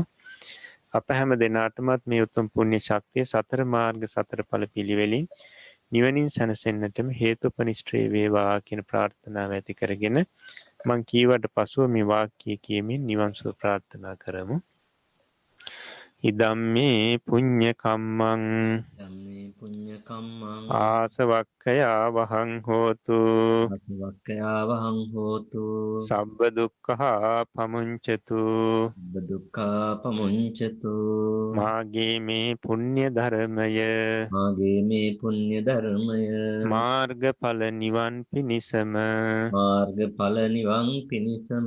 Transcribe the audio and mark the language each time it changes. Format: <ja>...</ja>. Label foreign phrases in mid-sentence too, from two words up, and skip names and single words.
<si>අප හැම දිනාටමත් මේ උතුම් පුණ්‍ය ශක්තිය සතර මාර්ග සතර ඵල පිළිවෙලින් නිවනින් සැනසෙන්නටම හේතුපනිෂ්ඨේ වේවා කියන ප්‍රාර්ථනාව ඇති කරගෙන මං කීවට පසුව මේ වාක්‍ය කියමින් නිවන් සුව ප්‍රාර්ථනා කරමු.</si> <pi>ඉදම්මේ පුඤ්ඤ කම්මං ධම්මේ පුඤ්ඤ කම්මං ආසවක්ඛයා වහං හෝතු ආසවක්ඛයා වහං හෝතු සබ්බ දුක්ඛා පමුංචතු දුක්ඛා පමුංචතු</pi> <si>මාගේ මේ පුණ්‍ය ධර්මය මාගේ මේ පුණ්‍ය ධර්මය මාර්ගඵල නිවන් පිණිසම මාර්ගඵල නිවන් පිණිසම</si>